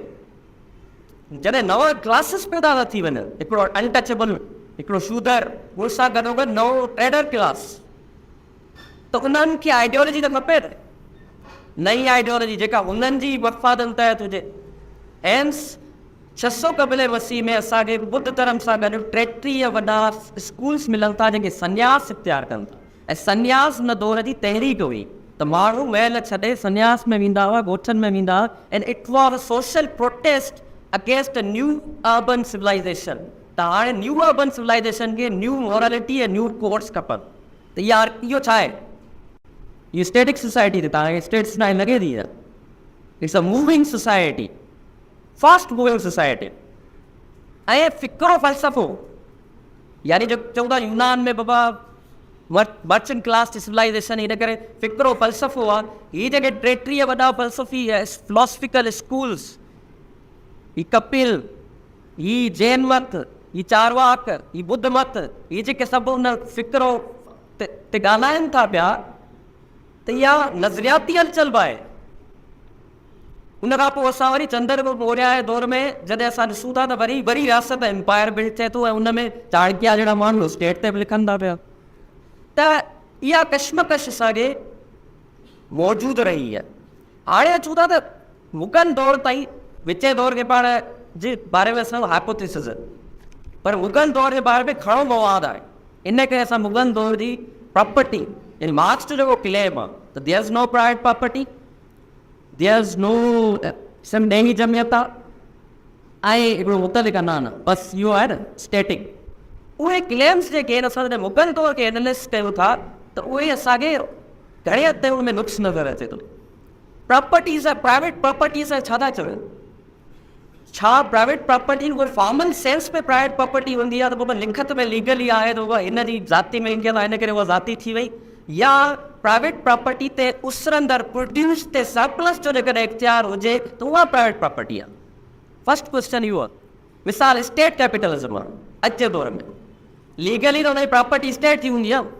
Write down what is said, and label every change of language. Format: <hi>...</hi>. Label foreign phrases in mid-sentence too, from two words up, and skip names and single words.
<sd>जॾहिं नवा क्लासिस पैदा था थी वञनि, हिकिड़ो अनटचेबल, हिकिड़ो शूदर, उन सां गॾोगॾु नओं</sd> <en>trader class,</en> <sd>त उन्हनि खे आइडियोलॉजी त खपे न, नई आइडियोलॉजी जेका उन्हनि जी वफ़ादनि तहत हुजे। हेंस 600 क़बल मसीह में असांखे बुद्ध धर्म सां गॾु 33 वॾा स्कूल्स मिलनि था जेके संन्यास इख्तियार कनि था। ऐं संन्यास उन दौर जी तहरीक हुई त माण्हू महल छॾे संन्यास में वेंदा हुआ, ॻोठनि में वेंदा हुआ।</sd> <en>And it was a social protest against a new urban civilization.</en> <sd>त हाणे</sd> <en>new urban civilization</en> <sd>खे</sd> <en>new morality</en> <sd>ऐं</sd> <en>new codes</en> <sd>खपनि। त इहो छा आहे? इहो</sd> <en>static society</en> <sd>ते तव्हांखे स्टेट्स न लॻे थी।</sd> <en>It's a moving society, fast moving society.</en> <sd>ऐं फ़िक्रो फ़लसफ़ो, यानी जो चऊं था यूनान में बाबा</sd> <en>merchant class civilization,</en> <sd>हिन करे फ़िक्रो फ़लसफ़ो आहे। हीअ जेके 33 वॾा फ़लसफ़ी</sd> <en>philosophical schools,</en> <sd>ही कपिल, ही जैन मत, ही चारवाक, ही बुद्ध मत, ये जेके सभु उन फ़िक्रो ते ॻाल्हाइनि था पिया, त इहा नज़रियाती हलचल बि आहे। उन खां पोइ असां वरी चंद्रगुप्त मौर्य जे दौर में जॾहिं असां ॾिसूं था त वरी रियासत</sd> <en>empire build</en> <sd>थिए थो ऐं उन में चाणक्य जहिड़ा माण्हू स्टेट ते बि लिखनि था पिया। त इहा कश्मकश असांखे मौजूदु रही आहे। हाणे अचूं था त मुग़ल दौर ताईं, विचे दौर खे पाण जे बारे में असां हाइपोथेसिस, पर मुग़ल दौर जे बारे में घणो मवाद आहे। इन करे असां मुग़ल दौर जी प्रॉपर्टी, यानी मार्क्स जो जेको क्लेम आहे त</sd> <en>there is no private property, there is no some</en> <sd>ॾेही जमियत आहे ऐं हिकिड़ो मुतलिक न बसि इहो आहे न स्टेटिक। उहे क्लेम्स जेके आहिनि, असां जॾहिं मुग़ल दौर खे एनालिस्ट कयूं था त उहे असांखे घणे हद ताईं उनमें नुक़्स नज़र अचे थो। प्रॉपर्टीज़ आहे,</sd> <en>private properties</en> <sd>आहे, छा था चवनि? छा</sd> <en>private property</en> <sd>उहा</sd> <en>formal sense</en> <sd>में</sd> <en>private property</en> <sd>हूंदी आहे त बाबा लिखत में लीगली आहे त उहा हिन जी ज़ाती में इंकियल आहे, हिन करे उहा ज़ाती थी वई? या</sd> <en>private property</en> <sd>ते उसरंदड़ प्रोड्यूस ते सरप्लस जो जेकॾहिं इख्तियार हुजे त उहा</sd> <en>private property</en> <sd>आहे?</sd> <en>first question</en> <sd>इहो आहे। मिसाल</sd> <en>state capitalism</en> <sd>आहे अॼु जे दौर में, लीगली त हुनजी प्रॉपर्टी स्टेट जी हूंदी आहे।</sd>